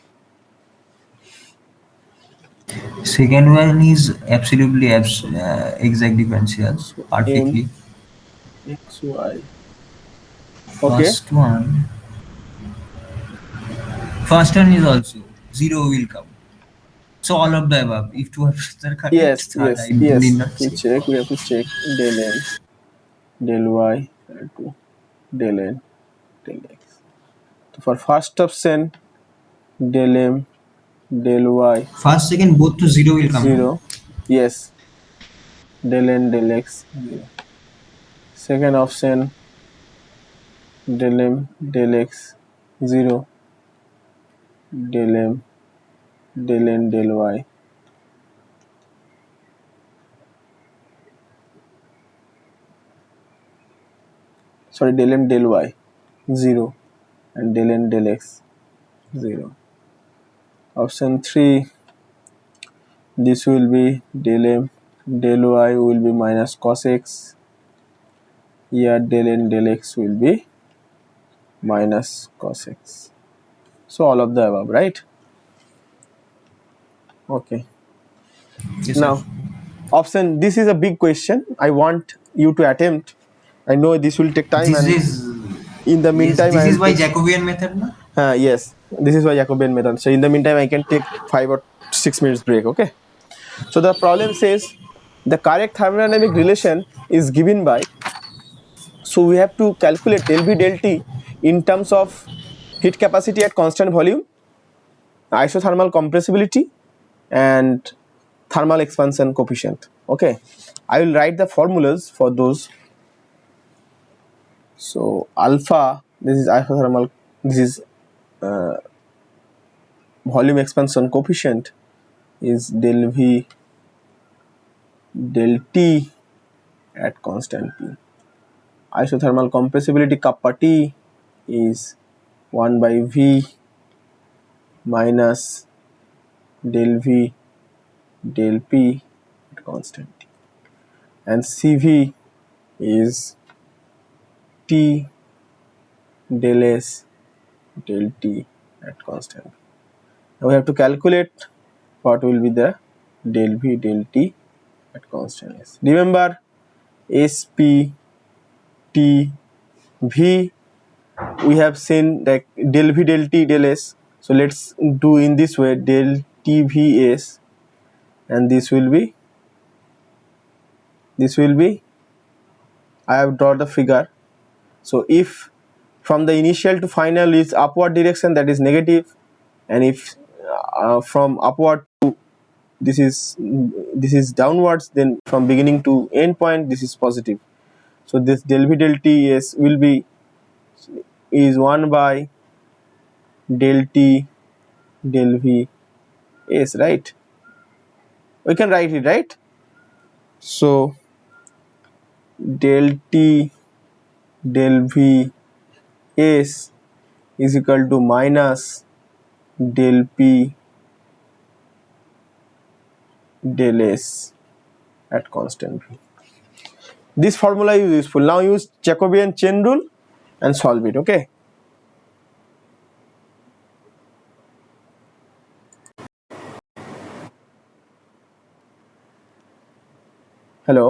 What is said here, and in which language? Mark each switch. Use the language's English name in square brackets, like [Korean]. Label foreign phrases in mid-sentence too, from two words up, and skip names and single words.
[English] Second one is absolutely exact differentials, perfectly. X, Y. Okay. First one is also zero will come. So all of the above. If two options are correct, third I need not We check. check. We have to check del n, del y, del n, del x. So for first option, del m, del y, First, second, both to zero will come. 0. Yes. Del n, del x, 0. Second option, del m, del x, 0. Del m, del n, del y. Sorry, del m, del y, 0. And del n, del x, 0. Option 3, this will be del m, del y will be minus cos x. Here del n, del x will be minus cos x. So all of the above, right? Okay. Yes, Now, sir. option, this is a big question. I want you to attempt. I know this will take time, This and is in the meantime, this I is will by take. Jacobian method, no? Yes, this is why Jacobian method. So in the meantime, I can take 5 or 6 minutes break. Okay. So the problem says the correct thermodynamic relation is given by. So we have to calculate del V del T in terms of heat capacity at constant volume, isothermal compressibility, and thermal expansion coefficient. Okay, I will write the formulas for those. So alpha, this is isothermal, this is volume expansion coefficient, is del V del T at constant P. Isothermal compressibility kappa T is 1 by V minus del V del P at constant T, and CV is T del S del T at constant. Now we have to calculate what will be the del V del T at constant S. Remember, SP T V, we have seen that del V del T del S. So let's do in this way, del T V S, and this will be, I have drawn the figure. So if from the initial to final is upward direction, that is negative, and if from upward to this is downwards, then from beginning to end point this is positive. So this del V del T S will be is 1 by del T del V S, right? We can write it, right? So del T del V S is equal to minus del P del S at constant V. This formula is useful. Now use Jacobian chain rule and solve it. Okay. Hello.